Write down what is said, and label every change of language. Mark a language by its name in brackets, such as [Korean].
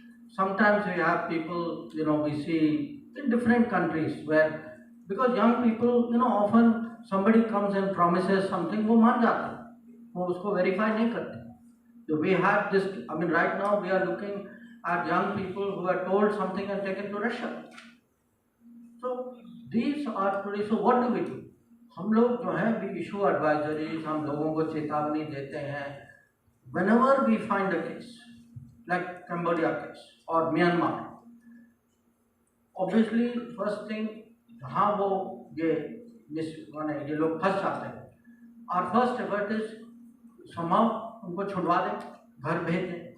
[English] Sometimes we have people, we see in different countries where, because young people, often somebody comes and promises something, [Hindi] वो मान जाते हैं, वो उसको verify नहीं करते. [English] So we have this, right now we are looking at young people who are told something and taken to Russia. So these are today, so what do? [Hindi] हम लोग जो हैं, [English] we issue advisories, [Hindi] हम लोगों को चेतावनी देते हैं. [English] Whenever we find a case, like Cambodia case or Myanmar, obviously first thing, [Hindi] जहाँ वो ये लोग फंस जाते हैं, [English] our first effort is somehow [Hindi] उनको छुड़वा दें, घर भेज दें.